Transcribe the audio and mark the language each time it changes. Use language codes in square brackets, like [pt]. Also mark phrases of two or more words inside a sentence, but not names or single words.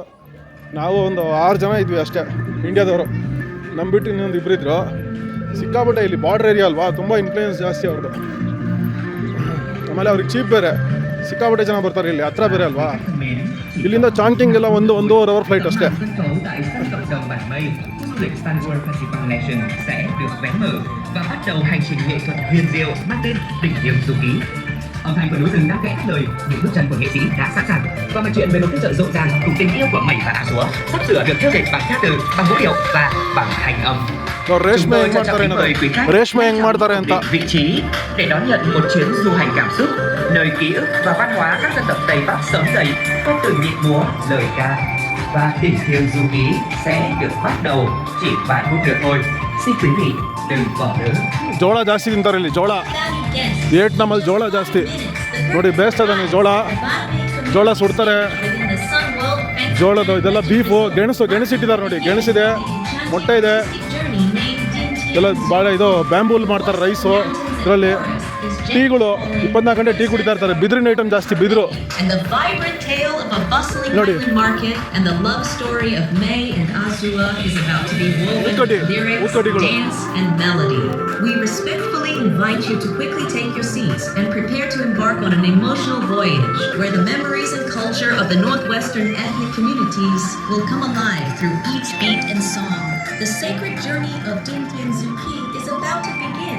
[kn] ನಾವು ಒಂದು 6 ಜನ ಇದ್ವಿ ಅಷ್ಟೇ ಇಂಡಿಯಾದವರು. ನಮ್ಮ ಬಿಟ್ಟು ಇನ್ನೊಂದು ಇಬ್ಬರಿದ್ರು. ಸಿಕ್ಕಾಬಿಟ್ಟೆ ಇಲ್ಲಿ [en] border area [kn] ಅಲ್ವಾ, ತುಂಬ ಇನ್ಫ್ಲೂಯೆನ್ಸ್ ಜಾಸ್ತಿ ಅವ್ರದ್ದು. ಆಮೇಲೆ ಅವ್ರಿಗೆ ಚೀಪ್ ಬೇರೆ, ಸಿಕ್ಕಾಬಿಟ್ಟೆ ಜನ ಬರ್ತಾರೆ ಇಲ್ಲಿ, ಹತ್ರ ಬೇರೆ ಅಲ್ವಾ. ಇಲ್ಲಿಂದ ಚಾಂಕಿಂಗ್ ಎಲ್ಲ 1-1.5 [en] hour flight [kn] ಅಷ್ಟೇ. [vi] lịch Star World Festival Nation sẽ được vén mở và bắt đầu hành trình nghệ thuật huyền diệu mang tên Đỉnh Điểm Du Ký. Âm thanh của núi rừng đã vẽ lời, những bước chân của nghệ sĩ đã sẵn sàng. Và mọi chuyện về một tiết trời rộn ràng cùng tình yêu của Mẩy và Á Súa sắp sửa được thêu dệt bằng ca từ, bằng vũ điệu và bằng hành âm. [kn] ರೇಷ್ಮೆ ಹೆಂಗ್ ಮಾಡ್ತಾರೆ ರೇಷ್ಮೆ ಹೆಂಗ್ ಮಾಡ್ತಾರೆ ಅಂತ [vi] vị trí để đón nhận một chuyến du hành cảm xúc, nơi ký ức và văn hóa các dân tộc Tây Bắc sống dậy qua từng nhịp múa, lời ca. Và đỉnh thiêng du ký sẽ được bắt đầu chỉ vài phút nữa thôi. Xin quý vị đừng bỏ lỡ. [kn] ಜೋಳ ಜಾಸ್ತಿ ತಿಂತಾರೆ ಇಲ್ಲಿ. ಜೋಳ ವಿಯೆಟ್ನಾಮಲ್ಲಿ ಜೋಳ ಜಾಸ್ತಿ ನೋಡಿ. ಬೇಯಿಸ್ತದಾನೆ ಜೋಳ ಸುಡ್ತಾರೆ. ಜೋಳದ ಇದೆಲ್ಲ ಬೀಫು, ಗೆಣಸಿಟ್ಟಿದ್ದಾರೆ ನೋಡಿ. ಗೆಣಸಿದೆ, ಮೊಟ್ಟೆ ಇದೆ, ಎಲ್ಲ ಭಾಳ ಇದು ಬ್ಯಾಂಬೂಲ್ ಮಾಡ್ತಾರೆ. ರೈಸು ಇದರಲ್ಲಿ. ಟೀಗಳು 24 ಗಂಟೆ ಟೀ ಕುಡಿತಾ ಇರ್ತಾರೆ. ಬಿದಿರಿನ ಐಟಮ್ ಜಾಸ್ತಿ, ಬಿದಿರು ನೋಡಿ. ಊದ್ಕಡ್ಡಿಗಳು. [en] We respectfully invite you to quickly take your seats and prepare to embark on an emotional voyage where the memories and culture of the Northwestern ethnic communities will come alive through each beat and song. The sacred journey of Dinh Dien Du Ký is about to begin.